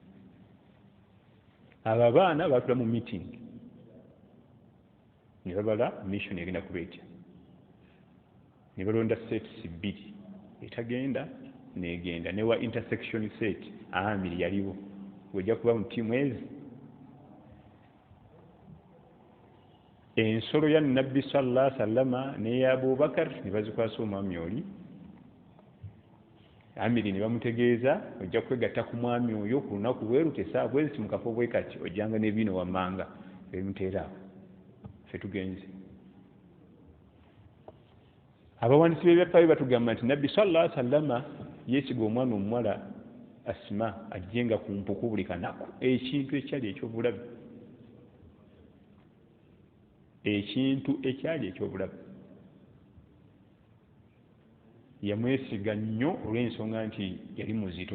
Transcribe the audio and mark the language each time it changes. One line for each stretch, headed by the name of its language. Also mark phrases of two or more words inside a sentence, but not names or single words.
Ganda: Abo abaana baatula mu meeting ne babala mission egenda kubeetya, ne balonda sets bbiri, etagenda n'egenda, ne wa
English: intersection set
Ganda: Amiri yaliwo. Wejja kuba mu tiimu ezi ensolo ya nabbi
Arabic: صلى الله عليه وسلم
Ganda: n'eya Abubakar ne bazikwasa omwami oli. Amiri ne bamutegeeza ojja kwegatta ku mwami oyo ku lunaku bwe luti essaawa bwe ziti mu kafo bwe kati ojjanga n'ebino wammanga ebimuteera awo ffe tugenze. Abawandiisi b'ebyafaayo batugamba nti nabbi
Arabic: صلى الله عليه وسلم
Ganda: yeesiga omwana omuwala Asima ajjenga ku mpuku buli kanaku, ekintu ekyali eky'obulabe, ekintu ekyali eky'obulabe. Yamwesiga nnyo olw'ensonga nti yali muzito.